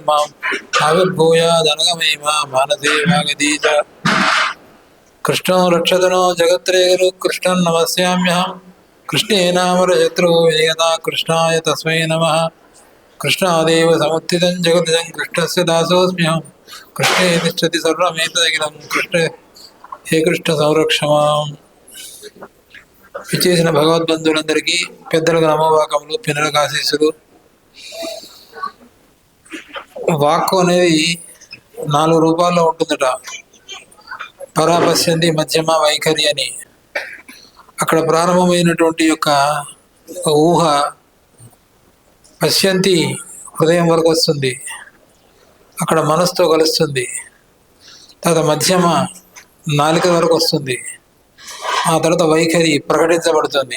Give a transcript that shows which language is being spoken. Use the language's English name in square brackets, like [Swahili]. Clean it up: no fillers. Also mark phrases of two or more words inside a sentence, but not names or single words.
[Sanskrit] माम् आविर्भूयादनगमहिमा मानसे वागधी च कृष्णो रक्षतनो जगत्रेगरु कृष्णं नमस्याम्यहम् कृष्णे नाम शत्रु विजयता कृष्णाय तस्मै नमः कृष्णादेव समुत्थितं जगद्जं कृष्णस्य दासोऽस्म्यहं कृष्णे तिष्ठति सर्वमेतदखिलं कृष्ण हे कृष्ण संरक्ष माम् [Telugu] విచ్చేసిన భగవద్బంధువులందరికీ పెద్దలకు నమోవాకములు పిన్నలకు ఆశీస్సులు. వాక్కు అనేది 4 రూపాల్లో ఉంటుందట. పరాపశ్యంతి మధ్యమ వైఖరి అని అక్కడ ప్రారంభమైనటువంటి యొక్క ఊహ పశ్యంతి హృదయం వరకు వస్తుంది, అక్కడ మనసుతో కలుస్తుంది, తర్వాత మధ్యమ నాలిక వరకు వస్తుంది, ఆ తర్వాత వైఖరి ప్రకటించబడుతుంది.